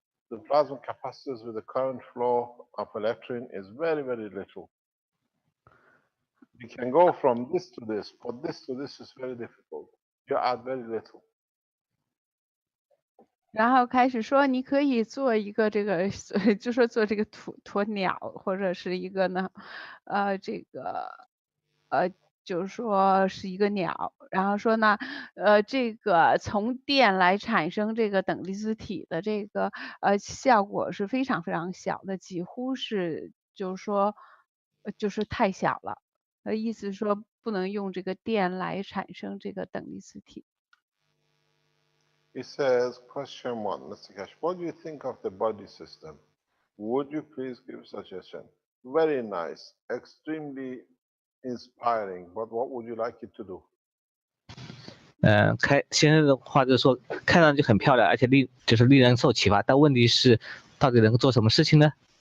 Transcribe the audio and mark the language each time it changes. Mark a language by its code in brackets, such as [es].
[en] The plasma capacitors with the current flow of electron is very, very little. You can go from this to this, but this to this is very difficult. You add very little. [zh] 然后开始说，你可以做一个这个，就说做这个鸵鸟，或者是一个呢，这个，就是说是一个鸟。然后说呢，这个从电来产生这个等离子体的这个效果是非常非常小的，几乎是就是说就是太小了。意思是说不能用这个电来产生这个等离子体。 [en] It says, question 1, Mr. Cash, what do you think of the body system? Would you please give suggestion? Very nice, extremely inspiring, but what would you like it to do? [zh] 先生的话就是说，看上去很漂亮，而且令人受启发，但问题是，到底能够做什么事情呢？